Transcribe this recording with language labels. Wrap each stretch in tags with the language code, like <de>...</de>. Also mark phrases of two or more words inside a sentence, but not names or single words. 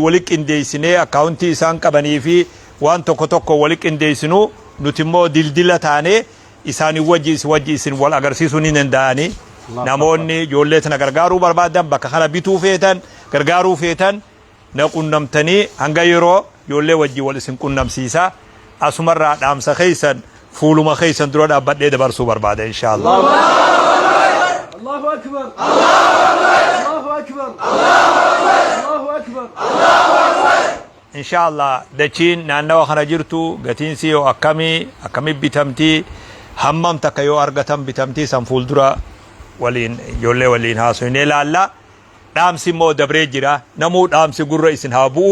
<om>walitti qindeessinee akkaawuntii isaan qabanii fi waan tokko tokko walitti qindeessinu nuti immoo dildila taanee isaanii wajji isin wal agarsiisuu ni danda'anii namoonni ijoollee tana gargaaruu barbaadan bakka kana bituu feetan gargaaruu feetan na qunnamtanii hanga yeroo ijoollee wajji wal isin qunnamsiisa asumarraa dhaamsa keessan fuuluma keessan dura dhaabbadhee dabarsuu barbaada inshaallah.</om> <ar>الله أكبر الله أكبر الله أكبر إن شاء الله.</ar> <om>Dachiin naannawa kana jirtu gatiinsi yoo akkamii bitamtii hammam takka yoo argatan bitamtii san fuuldura waliin ijoollee waliin haasofnee ilaalla. Dhaamsi immoo dabree jira. Namuu dhaamsi gurra isin haa bu'u.</om>